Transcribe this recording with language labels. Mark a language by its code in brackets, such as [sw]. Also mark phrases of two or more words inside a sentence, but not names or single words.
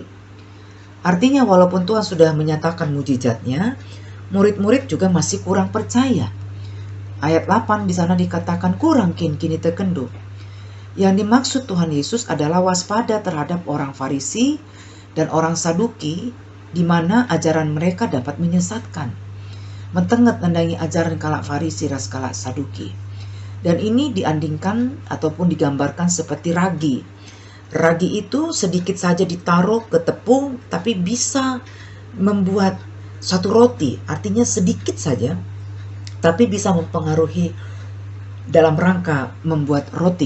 [id] Artinya walaupun Tuhan sudah menyatakan mujizatnya, murid-murid juga masih kurang percaya. Ayat 8 di sana dikatakan [btx] kurang kini tekendu. [id] Yang dimaksud Tuhan Yesus adalah waspada terhadap orang Farisi dan orang Saduki, di mana ajaran mereka dapat menyesatkan. [btx] Mentenget nandangi ajaran kalak Farisi ras kalak Saduki. [id] Dan ini diandingkan ataupun digambarkan seperti ragi. Ragi itu sedikit saja ditaruh ke tepung, tapi bisa membuat satu roti. Artinya sedikit saja, tapi bisa mempengaruhi dalam rangka membuat roti.